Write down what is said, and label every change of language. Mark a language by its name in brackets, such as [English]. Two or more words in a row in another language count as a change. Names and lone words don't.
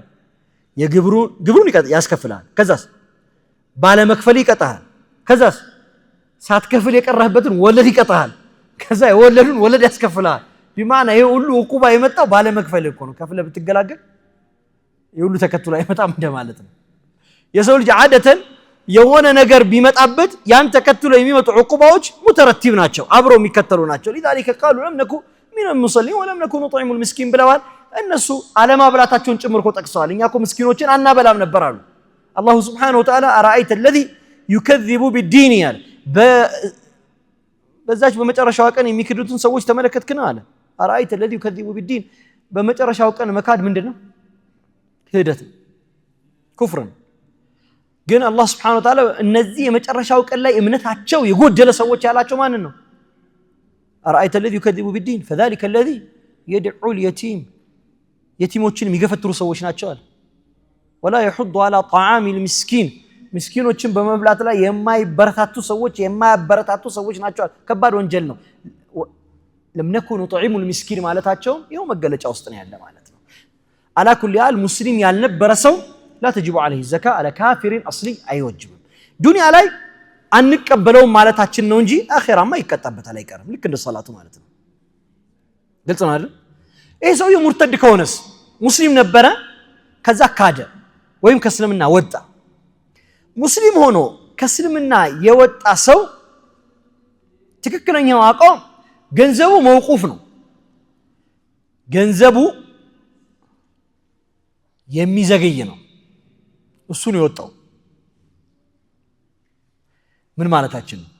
[Amharic] ግብሩን ያስከፍላል። ከዛስ ባለመክፈል ይቀጣሃል። ከዛስ ሳትከፍል የቀረህበትን ወለድ ይቀጣሃል። ከዛ የወለዱን ወለድ ያስከፍላል። ቢማዕና ይሄ ሁሉ ዕቁባ የመጣው ባለመክፈል እኮ ነው። ከፍለህ ብትገላገል ይሄ ሁሉ ተከትሎ አይመጣም እንደማለት ነው። የሰው ልጅ ዓደተን የሆነ ነገር ቢመጣበት ያን ተከትሎ የሚመጡ ዕቁባዎች ሙተረቲብ ናቸው፣ አብረው የሚከተሉ ናቸው። [Arabic] لذلك قالوا لم نكن من المصلين ولم نكن نطعم المسكين [Amharic] ብለዋል። እነሱ አለማብላታቸውን ጭምር እኮ ጠቅሰዋል። እኛ እኮ ምስኪኖችን አናበላም ነበር አሉ። [Arabic] الله سبحانه وتعالى أرأيت الذي يكذب بالدين [Amharic] ያለ በዛች በመጨረሻው ቀን የሚክዱትን ሰዎች ተመለከትክና አለ። [Arabic] أرأيت الذي يكذب بالدين [Amharic] በመጨረሻው ቀን መካድ ምንድነው? ክህደት፣ ኩፍር። ግን አላህ [Arabic] سبحانه وتعالى [Amharic] እነዚህ የመጨረሻው ቀን ላይ እምነታቸው የጎደለ ሰዎች ያላቸው ማንን ነው? [Arabic] أرأيت الذي يكذب بالدين فذلك الذي يدعو اليتيم [Amharic] የቲሞችን የሚገፈትሩ ሰዎች ናቸው አለ። [Arabic] ولا يحض على طعام [Amharic] المسكين ምስኪኖችን በመብላት ላይ የማይበረታቱ ሰዎች ናቸው አለ። ከባድ ወንጀል ነው። [Arabic] لم نكن نطعم المسكين [Amharic] ማለታቸው ይኸው መገለጫ ውስጥ ነው ያለ ማለት ነው። [Arabic] على كل حال [Amharic] ሙስሊም ያልነበረ ሰው [Arabic] لا تجب عليه الزكاة على كافر أصلي [Amharic] አይወጅብም። ዱንያ ላይ አንቀበለውም ማለታችን ነው እንጂ አኺራማ ይቀጣበታል አይቀርም። ልክ እንደ ሶላቱ ማለት ነው። ግልጽ ነው አይደል? ይሄ ሰውዬው ሙርተድ ከሆነስ ሙስሊም ነበረ ከዛ ካደ ወይም ከእስልምና ወጣ። ሙስሊም ሆኖ ከእስልምና የወጣ ሰው ትክክለኛው አቋም ገንዘቡ መውቁፍ ነው። ገንዘቡ የሚዘገይ ነው። እሱ ነው የወጣው። ምን ማለታችን ነው?